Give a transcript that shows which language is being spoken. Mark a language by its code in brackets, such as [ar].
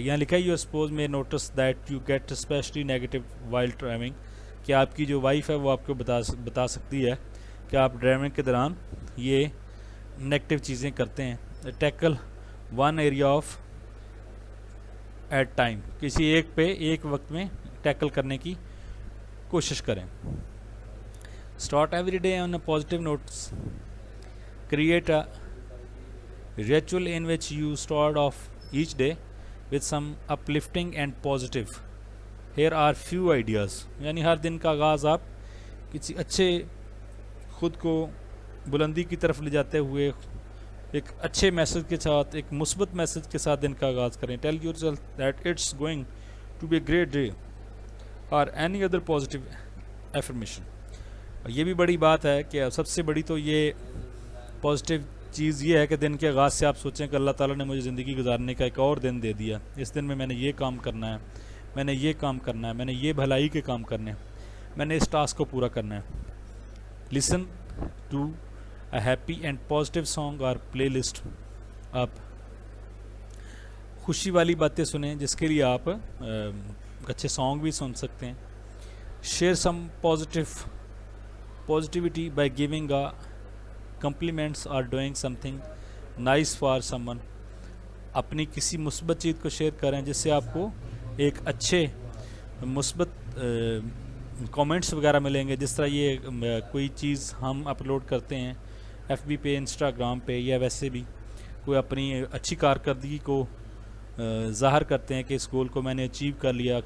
[ur] یہاں لکھا ہے [en] you suppose میں notice that you get especially negative while driving, [ur] کہ آپ کی جو وائف ہے وہ آپ کو بتا سکتی ہے کہ آپ ڈرائیونگ کے دوران یہ نیگیٹو چیزیں کرتے ہیں. [en] tackle one area of at time, [ur] کسی ایک پہ ایک وقت میں ٹیکل کرنے کی کوشش کریں. [en] Start every day on a positive notes. Create a ritual in which you start off each day with some uplifting and positive. Here are few ideas. [ur] یعنی ہر دن کا آغاز آپ کسی اچھے، خود کو بلندی کی طرف لے جاتے ہوئے ایک اچھے میسج کے ساتھ، ایک مثبت میسج کے ساتھ دن کا آغاز کریں. [en] Tell yourself that it's going to be a great day or any other positive affirmation. [ur] یہ بھی بڑی بات ہے کہ سب سے بڑی تو یہ پازیٹیو چیز یہ ہے کہ دن کے آغاز سے آپ سوچیں کہ اللہ تعالیٰ نے مجھے زندگی گزارنے کا ایک اور دن دے دیا، اس دن میں میں نے یہ کام کرنا ہے، میں نے یہ کام کرنا ہے، میں نے یہ بھلائی کے کام کرنے ہیں، میں نے اس ٹاسک کو پورا کرنا ہے. [en] Listen to a happy and positive song اور playlist. [ur] آپ خوشی والی باتیں سنیں جس کے لیے آپ اچھے سانگ بھی سن سکتے ہیں. [en] Share some positivity by giving a compliments or doing something nice for someone. [ur] اپنی کسی مثبت چیز کو شیئر کریں جس سے آپ کو ایک اچھے مثبت کامنٹس وغیرہ ملیں گے. جس طرح یہ کوئی چیز ہم اپلوڈ کرتے ہیں ایف بی پہ، انسٹاگرام پہ، یا ویسے بھی کوئی اپنی اچھی کارکردگی کو ظاہر کرتے ہیں کہ اس گول کو میں نے اچیو کر لیا.